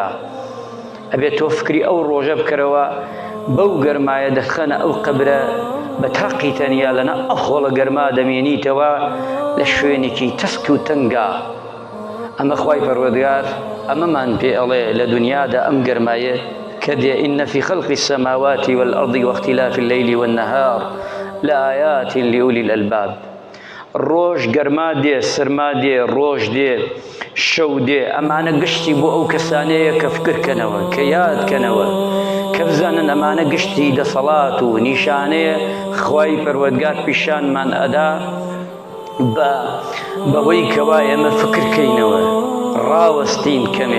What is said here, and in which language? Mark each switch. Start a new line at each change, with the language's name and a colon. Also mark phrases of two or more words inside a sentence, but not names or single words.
Central Kurdish: ئەبێت تۆ فکری ئەو ڕۆژە بکەرەوە بەو گەرمایە دەخەنە ئەو قەبرە بە تاقی تەنیا لەنا ئەو خۆڵە گەرما دەمێنیتەوە لە شوێنێکی تەسک و تەنگا. ئەمە خوای پەروەردگار ئەمەمان پێ ئەڵێ لە دنیادا ئەم گەرمایە کە دێ
Arabic: إن في خلق السماوات والأرض واختلاف الليل والنهار لآيات لأولي الألباب.
Central Kurdish: ڕۆژ گەرما دێ، سرما دێ، ڕۆژ دێ، شەو دێ. ئەمانە گشتی بۆ ئەو کەسانەیە کە فکرکەنەوە، کە یادکەنەوە، کە بزانن ئەمانە گشتی دەسەڵات و نیشانەیە خوای پەروەردگار پیشانمان ئەدا بەوەی کەوا ئێمە فکرکەینەوە، ڕاوەستین کەمێ.